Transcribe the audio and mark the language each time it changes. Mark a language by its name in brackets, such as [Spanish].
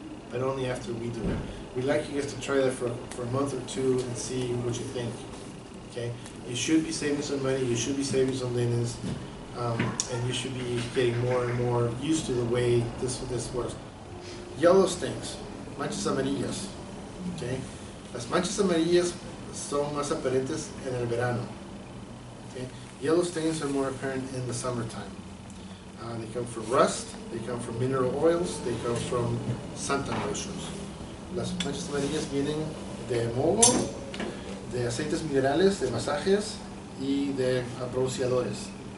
[English] But only after we do it. We'd like you guys to try that for a month or two and see what you think. Okay? You should be saving some money. You should be saving some linens. And you should be getting more and more used to the way this works. Yellow stains, [Spanish] manchas amarillas. [English] Okay? [Spanish] Las manchas amarillas son más aparentes en el verano. [English] Okay? Yellow stains are more apparent in the summertime. They come from rust, they come from mineral oils, they come from suntan lotions. [Spanish] Las manchas amarillas vienen de moho, de aceites minerales, de masajes y de bronceadores.